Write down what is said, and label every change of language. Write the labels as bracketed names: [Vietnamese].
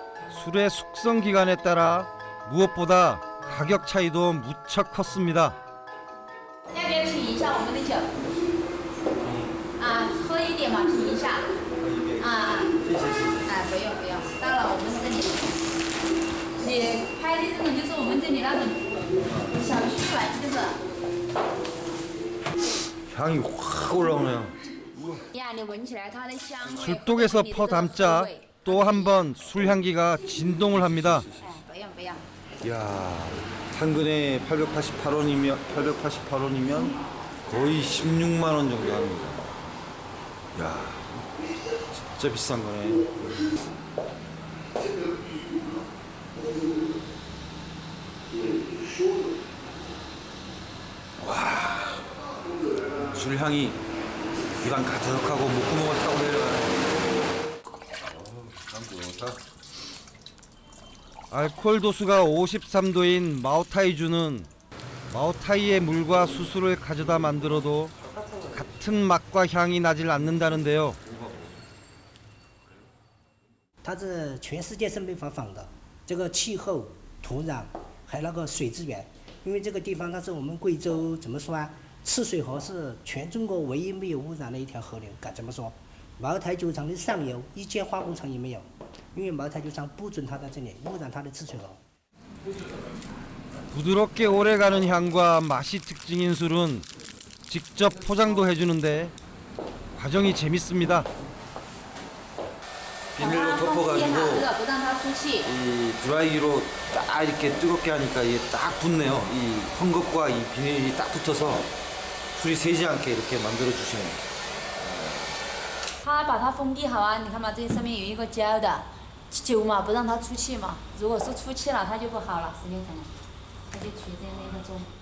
[Korean] 술의 숙성 기간에 따라 무엇보다 가격 차이도 무척 컸습니다. [Chinese] 要不要品一下我们的酒？啊，喝一点嘛，品一下。啊，不用不用，到了我们这里，你拍的这里就是我们这里那种小区吧，就是。 [Korean] 향이 확 올라오네요. [Chinese] 呀，你闻起来它的香味。 [Korean] 술독에서 퍼담자 또 한 번 술향기가 진동을 합니다. [Chinese] 不用不用。 [Korean] 야, 한 근에 888원이면 거의 16만 원 정도 합니다. 야, 진짜 비싼 거네. 와, 술향이 입안 가득하고 목구멍을 타고 내려가요. 알코올 도수가 53도인 마오타이주는 마오타이의 물과 수수를 가져다 만들어도 같은 맛과 향이 나질 않는다는데요. [Chinese] 它是全世界是没法仿的，这个气候、土壤还有那个水资源，因为这个地方它是我们贵州怎么说啊？赤水河是全中国唯一没有污染的一条河流，该怎么说？茅台酒厂的上游一间化工厂也没有，因为茅台酒厂不准它在这里污染它的赤水河。 [Korean] 부드럽게 오래가는 향과 맛이 특징인 술은 직접 포장도 해주는데 과정이 재밌습니다. 비닐로 덮어가지고 [Chinese] 不让它出气。 [Korean] 이 드라이기로 딱 이렇게 뜨겁게 하니까 이게 딱 붙네요. 이 헝겊과 이 비닐이 딱 붙어서 술이 새지 않게 이렇게 만들어 주시네요. [Chinese] 它把它封闭好啊，你看嘛，这上面有一个胶的酒嘛，不让它出气嘛。如果是出气了，它就不好了，时间长了，它就取这样的一个钟。